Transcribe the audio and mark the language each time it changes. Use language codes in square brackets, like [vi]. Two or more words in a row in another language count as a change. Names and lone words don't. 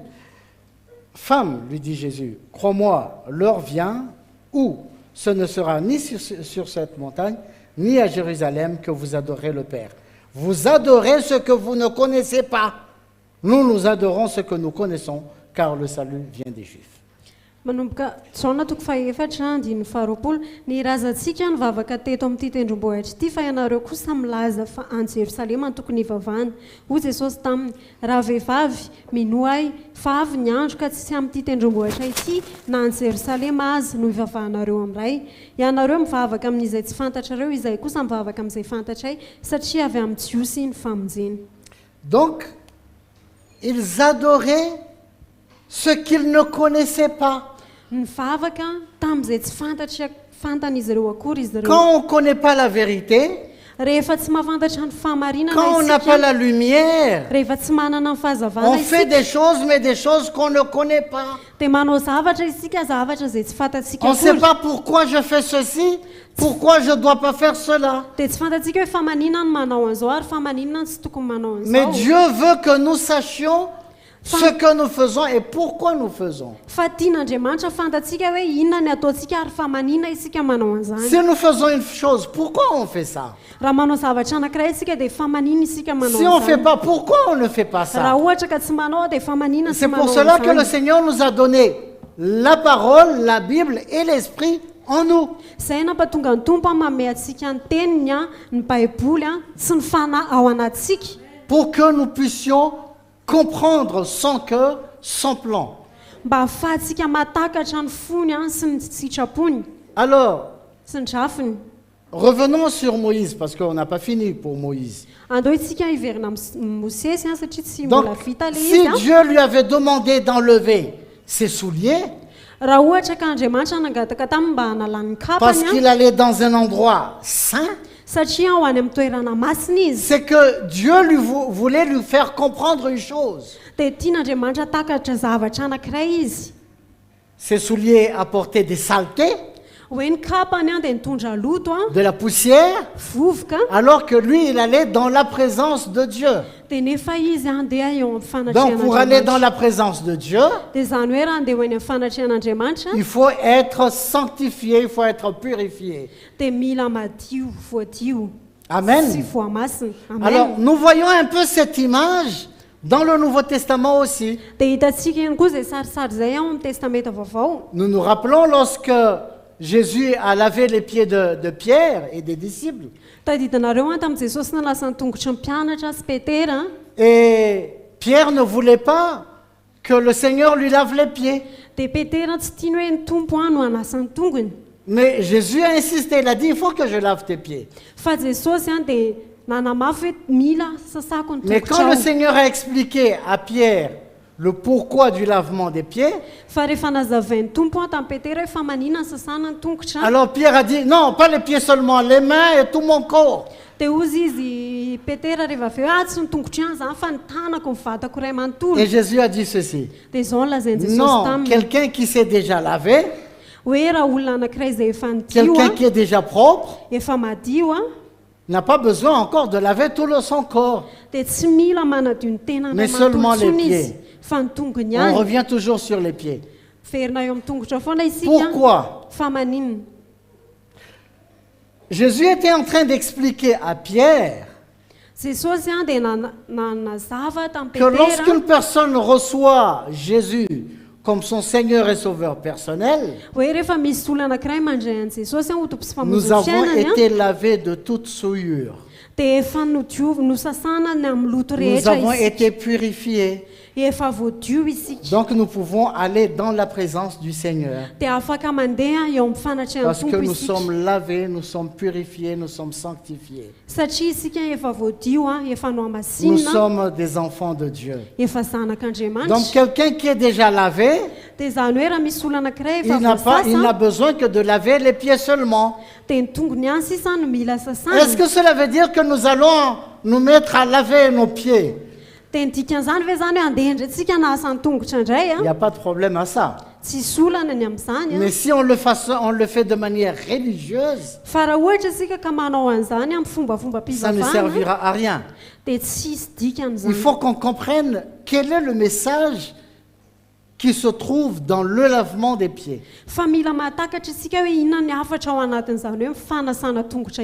[fr] Femme, lui dit Jésus, crois-moi, l'heure vient où ce ne sera ni sur cette montagne, ni à Jérusalem que vous adorez le Père. Vous adorez ce que vous ne connaissez pas. Nous adorons ce que nous connaissons, car le salut vient des Juifs. [mg] Manomboka Jaona toko faefatra andin'ny faharoapolo, ny razantsika nivavaka teto amin'ity tendrombohitra ity fa ianareo kosa milaza fa any Jerosalema no tokony hivavahana. Hoy Jesosy taminy, raha vehivavy minoa ahy fa avy ny andro ka tsy amin'ity tendrombohitra ity na any Jerosalema azy no hivavahanareo amin'ray. Ianareo mivavaka amin'izay tsy fantatrareo, izay kosa mivavaka amin'izay fantatray, satria avy amin'ny Jiosy ny famonjeny. [fr] Donc, ils adoraient ce qu'ils ne connaissaient pas. [mg] Nivavaka tamin'izay tsy fantan'izy ireo akory izy ireo. [fr] Quand on ne connaît pas la vérité, [mg] rehefa tsy mahafantatra ny fahamarinana [fr] quand on n'a pas la lumière, [mg] rehefa tsy manana ny fahazavana [fr] on fait des choses, mais des choses qu'on ne connaît pas. [mg] dia manao zavatra isika, zavatra izay tsy fantatsika [fr] On ne sait [mg] akory. [fr] pas pourquoi je fais ceci, pourquoi je ne dois pas faire cela. [mg] Dia tsy fantatsika hoe fa maninona ny manao an'izao ary fa maninona ny tsy tokony manao [fr] Mais [mg] an'izao. [fr] Dieu veut que nous sachions ce que nous faisons et pourquoi nous faisons. [mg] Fa tian'Andriamanitra fantatsika hoe inona ny ataontsika ary fa maninona isika manao an'izany. [fr] Si nous faisons une chose, pourquoi on fait ça? [mg] Raha manao zavatra anankiray isika dia fa maninona isika manao [fr] Si on ne fait [mg] an'izany. [fr] pas, pourquoi on ne fait pas [mg] Raha [fr] ça? [mg] ohatra ka tsy manao dia fa maninona tsy [fr] C'est pour [mg] manao [fr] cela que le [mg] an'izany. [fr] Seigneur nous a donné la parole, la Bible et l'Esprit en nous. [mg] Izay nampatonga ny tompo manome antsika ny teniny ny baiboly sy ny fanahy ao anatsika. [fr] Pour que nous puissions comprendre son cœur, son plan. [mg] Mba ahafahantsika matakatra ny fony sy ny sitrapony [fr] Alors, [mg] sy ny drafiny. [fr] revenons sur Moïse, parce qu'on n'a pas fini pour Moïse. [mg] Andao isika hiverina Mosesy satria tsy [fr] Donc, [mg] mbola vita le [fr] si [mg] izy. [fr] Dieu lui avait demandé d'enlever ses souliers, [mg] Raha ohatra ka Andriamanitra nangataka taminy mba hanalany [fr] parce [mg] kapany [fr] qu'il allait dans un endroit saint, [mg] satria ho any amin'ny toerana masina izy, [fr] c'est que Dieu voulait lui faire comprendre une chose. [mg] dia tian'Andriamanitra takatra zavatra anankiray izy. [fr] Ses souliers apportaient des saletés, [mg] Hoe ny kapany dia nitondra loto [fr] de la poussière, [mg] vovoka, [fr] alors que lui, il allait dans la présence de Dieu. [mg] dia nefa izy andeha eo amin'ny [fr] Donc, pour aller dans [mg] fanatrehan'Andriamanitra. [fr] la présence de Dieu, [mg] Dia izany hoe raha andeha ho eny amin'ny fanatrehan'Andriamanitra [fr] il faut être sanctifié, il faut être purifié. [mg] dia mila madio, voadio, Amen. sy voamasina. [fr] Alors, Amen. nous voyons un peu cette image dans le Nouveau Testament aussi. [mg] Dia hitantsika ihany koa izay sarisary izay ao amin'ny testamenta vaovao. [fr] Nous nous rappelons lorsque Jésus a lavé les pieds de Pierre et des disciples. [mg] Tadidinareo tamin'ny Jesosy nalasa ny tongotry ny mpianatra sy Petera. [fr] Et Pierre ne voulait pas que le Seigneur lui lave les pieds. [mg] Dia Petera tsy tiany hoe ny tompo no hanasa ny tongony. [fr] Mais Jésus a insisté, il a dit, il faut que je lave tes pieds. [mg] Fa Jesosy dia nanamafy hoe mila sasako ny [fr] Mais quand le [mg] tongotrao. [fr] Seigneur a expliqué à Pierre le pourquoi du lavement des pieds, [mg] fa rehefa nazavain'ny tompo a tamin'ny petera hoe fa maninona ny sasana ny tongotra [fr] alors Pierre a dit, non, pas les pieds seulement, les mains et tout mon corps. [mg] dia ozy izy petera rehefa avy eo tsy ny tongotro ihany zany fa ny tanako ny vatako iray manontolo [fr] Et Jésus a dit ceci, [mg] dia izao ny lazain'i jesosy [fr] non, [mg] taminy [fr] quelqu'un qui s'est déjà lavé, [mg] hoe raha olona anankiray izay efa nidio [fr] quelqu'un qui est déjà propre, [mg] efa madio a [fr] n'a pas besoin encore de laver tout son corps. [mg] dia tsy mila manadio ny tenany [fr] Mais seulement les [mg] manontolosony izy [fr] pieds. [mg] fa ny tongony [fr] On [mg] ihany [fr] revient toujours sur les pieds. [mg] ferina eo amin'ny tongotra foana isika [fr] Pourquoi? [mg] fa maninona [fr] Jésus était en train d'expliquer à Pierre [mg] jesosy a dia nanazava tamin'ny [fr] que lorsqu'une [mg] petera [fr] personne reçoit Jésus comme son Seigneur et Sauveur personnel, [mg] hoe rehefa misy olona anankiray mandray an' jesosy a ho tompo sy [fr] nous [mg] famonjy [fr] avons [mg] fiainany a [fr] été lavés de toute souillure. [mg] dia efa nosasana ny amin'ny loto [fr] Nous [mg] rehetra [fr] avons [mg] isika [fr] été purifiés. [mg] efa voadio isika [fr] Donc nous pouvons aller dans la présence du Seigneur. [mg] dia afaka mandeha eo amin'ny fanatrehany [fr] Parce que [mg] tompo [fr] nous [mg] isika [fr] sommes lavés, nous sommes purifiés, nous sommes sanctifiés. [mg] satria isika efa voadio a efa no [fr] Nous [mg] amasinina [fr] sommes des enfants de Dieu. [mg] efa [fr] Donc [mg] zanak'andriamanitra [fr] quelqu'un qui est déjà lavé, [mg] dia zany hoe raha misy olona anankiray [fr] il [mg] efa [fr] n'a [mg] voasasa [fr] besoin que de laver les pieds seulement. [mg] dia ny tongony ihany sisa no mila [fr] Est-ce [mg] sasana [fr] que cela veut dire que nous allons nous mettre à laver nos pieds? [mg] dia ny dikan'izany ve zany hoe andeha indrentsika nasa ny tongotra indray [fr] Il n'y a a pas de problème à ça. [mg] tsisy olana ny amin'izany a [fr] Mais si on le fait de manière religieuse, [mg] fa raha ohatra isika ka manao an'izany amin'ny fombafomba [fr] ça ne [mg] mpivavahana [fr] servira à rien. [mg] dia tsisy dika [fr] Il [mg] an'izany [fr] faut qu'on comprenne quel est le message qui se trouve dans le lavement des pieds. [mg] fa mila mahatakatra isika hoe inona ny hafatra ao anatin'izany hoe mifanasana tongotra